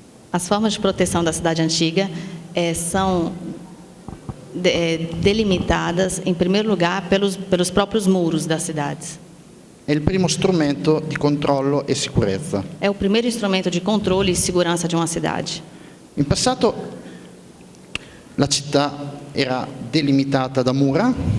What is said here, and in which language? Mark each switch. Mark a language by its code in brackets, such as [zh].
[pt] As formas de proteção da cidade antiga são delimitadas, em primeiro lugar, pelos próprios muros das cidades. [it] È il primo strumento di controllo e sicurezza. [pt] É o primeiro instrumento de controle e segurança de uma cidade. [it] In passato la città era delimitata da mura.